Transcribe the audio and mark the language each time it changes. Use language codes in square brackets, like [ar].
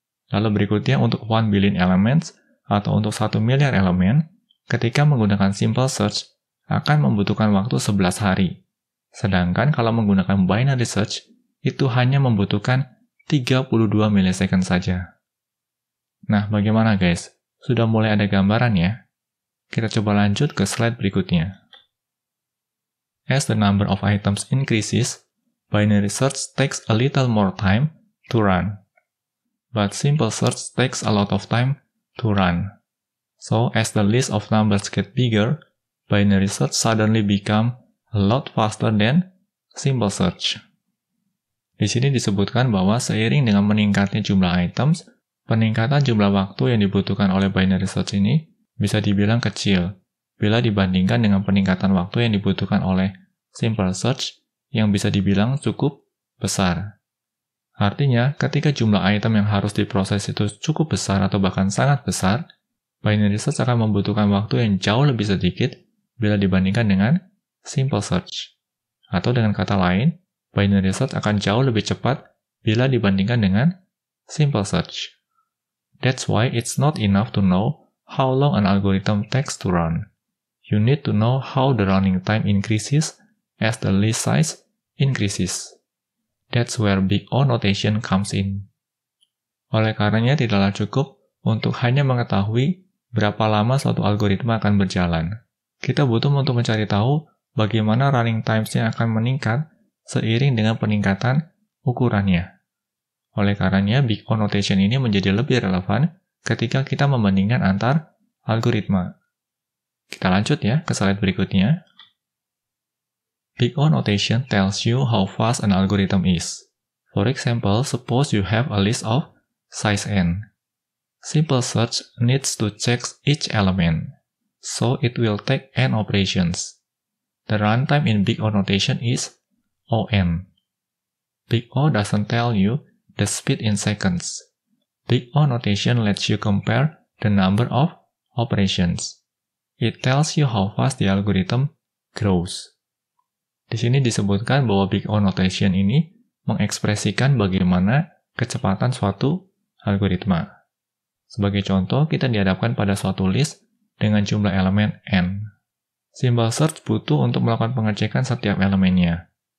[id] Lalu berikutnya untuk [en] 1 billion elements [id] atau untuk 1 miliar elemen, ketika menggunakan simple search akan membutuhkan waktu 11 hari. Sedangkan kalau menggunakan binary search, itu hanya membutuhkan 32 millisecond saja. Nah, bagaimana guys? Sudah mulai ada gambaran ya? Kita coba lanjut ke slide berikutnya. [en] As the number of items increases, binary search takes a little more time to run. But simple search takes a lot of time to run. So, as the list of numbers get bigger, binary search suddenly become a lot faster than simple search. [id] Di sini disebutkan bahwa seiring dengan meningkatnya jumlah items, peningkatan jumlah waktu yang dibutuhkan oleh binary search ini bisa dibilang kecil bila dibandingkan dengan peningkatan waktu yang dibutuhkan oleh simple search yang bisa dibilang cukup besar. Artinya, ketika jumlah item yang harus diproses itu cukup besar atau bahkan sangat besar, binary search akan membutuhkan waktu yang jauh lebih sedikit bila dibandingkan dengan simple search. Atau dengan kata lain, binary search akan jauh lebih cepat bila dibandingkan dengan simple search. [en] That's why it's not enough to know how long an algorithm takes to run. You need to know how the running time increases as the list size increases. That's where Big O notation comes in. [id] Oleh karenanya tidaklah cukup untuk hanya mengetahui berapa lama suatu algoritma akan berjalan. Kita butuh untuk mencari tahu bagaimana running times-nya akan meningkat seiring dengan peningkatan ukurannya. Oleh karenanya, Big O notation ini menjadi lebih relevan ketika kita membandingkan antar algoritma. Kita lanjut ya ke slide berikutnya. [en] Big O notation tells you how fast an algorithm is. For example, suppose you have a list of size n. Simple search needs to check each element, so it will take n operations. The runtime in Big O notation is on. Big O doesn't tell you the speed in seconds. Big O notation lets you compare the number of operations. It tells you how fast the algorithm grows. [id] Di sini disebutkan bahwa Big O notation ini mengekspresikan bagaimana kecepatan suatu algoritma. Sebagai contoh, kita dihadapkan pada suatu list dengan jumlah elemen n. Symbol search butuh untuk melakukan pengecekan setiap elemennya.